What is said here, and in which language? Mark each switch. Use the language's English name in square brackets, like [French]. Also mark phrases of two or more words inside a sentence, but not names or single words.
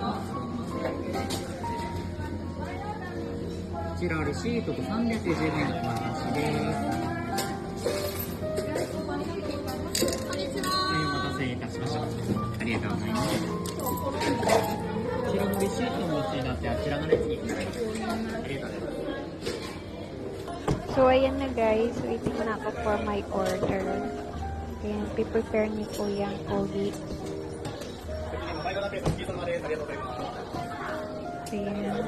[Japanese] こちらレシートと310円お渡しです。はい、お待たせいたしました。ありがとうございます。こちらのレシートをお持ちになってあちらの列に伺います。ありがとうございます。 [Filipino] So, ayan na guys. Waiting na ako [English] for my order. [Filipino] Ayan, prepare ni Kuya ang pogi. Ayan.